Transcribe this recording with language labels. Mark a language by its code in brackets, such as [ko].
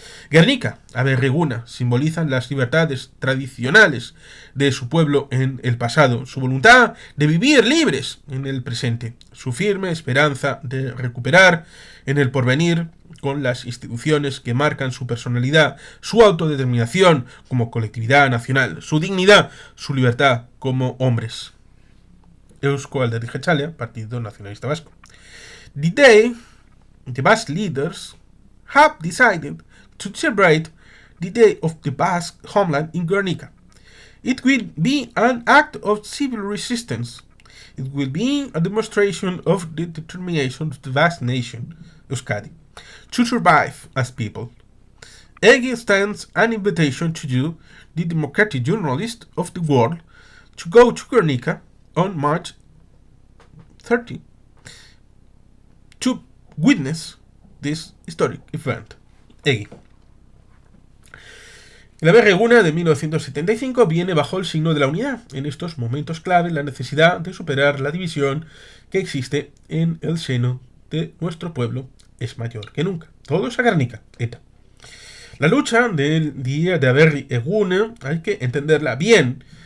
[es] Gernika, Berri Eguna, simbolizan las libertades tradicionales de su pueblo en el pasado, su voluntad de vivir libres en el presente, su firme esperanza de recuperar en el porvenir con las instituciones que marcan su personalidad, su autodeterminación como colectividad nacional, su dignidad, su libertad como hombres. Eusko Alderdi Jeltzalea, Partido Nacionalista Vasco. [en] The day the Basque leaders have decided to celebrate the Day of the Basque Homeland in Gernika. It will be an act of civil resistance. It will be a demonstration of the determination of the vast nation, Euskadi, to survive as people. EGI extends an invitation to you, the democratic journalist of the world, to go to Gernika on March 30 to witness this historic event. EGI. [es] La Berreguna de 1975 viene bajo el signo de la unidad. En estos momentos clave, la necesidad de superar la división que existe en el seno de nuestro pueblo es mayor que nunca. Todos a Guernica, ETA. La lucha del día de Berreguna hay que entenderla bien.